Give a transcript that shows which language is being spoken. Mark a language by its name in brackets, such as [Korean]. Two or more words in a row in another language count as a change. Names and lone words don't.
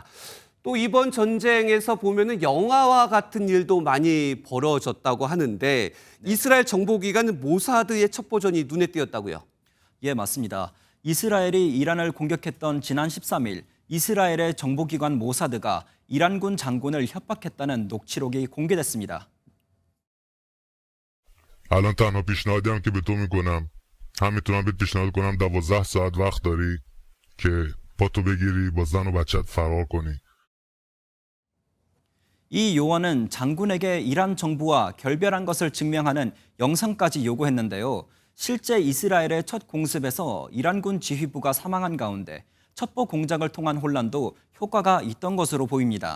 [Korean] 또 이번 전쟁에서 보면은 영화와 같은 일도 많이 벌어졌다고 하는데 이스라엘 정보기관 모사드의 첩보전이 눈에 띄었다고요. 예, 맞습니다. 이스라엘이 이란을 공격했던 지난 13일 이스라엘의 정보기관 모사드가 이란군 장군을 협박했다는 녹취록이 공개됐습니다. [Persian] الان تنها پیشنهادی هم که به تو میکنم هم میتونم بهت پیشنهاد کنم 12 ساعت وقت داری که پاتو بگیری با زن و بچت فرار کنی. [Korean] 이 요원은 장군에게 이란 정부와 결별한 것을 증명하는 영상까지 요구했는데요. 실제 이스라엘의 첫 공습에서 이란군 지휘부가 사망한 가운데 첩보 공작을 통한 혼란도 효과가 있던 것으로 보입니다.